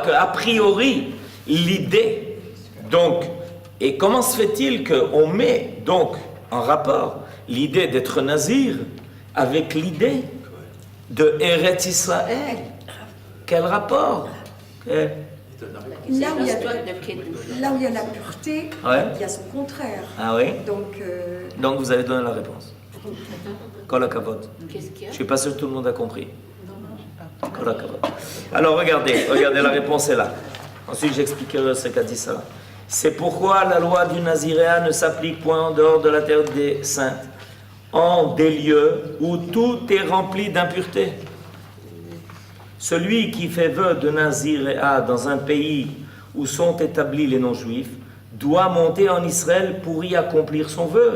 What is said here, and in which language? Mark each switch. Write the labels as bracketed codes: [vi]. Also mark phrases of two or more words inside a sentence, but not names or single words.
[fr] Qu'a priori, l'idée, donc, et comment se fait-il qu'on met donc en rapport l'idée d'être nazir avec l'idée de Eretz Israël? Quel rapport? Là où il y a la pureté, il y a son contraire. Ah oui? Donc vous avez donné la réponse. [he] כל הכבוד. [fr] Qu'est-ce qu'il y a? Je suis pas sûr que tout le monde a compris. [he] כל הכבוד. [fr] Alors regardez, la réponse est là. Ensuite j'expliquerai ce qu'a dit ça. C'est pourquoi la loi du Naziréa ne s'applique point en dehors de la terre des saintes, en des lieux où tout est rempli d'impureté. Celui qui fait vœu de Naziréa dans un pays où sont établis les non-juifs doit monter en Israël pour y accomplir son vœu.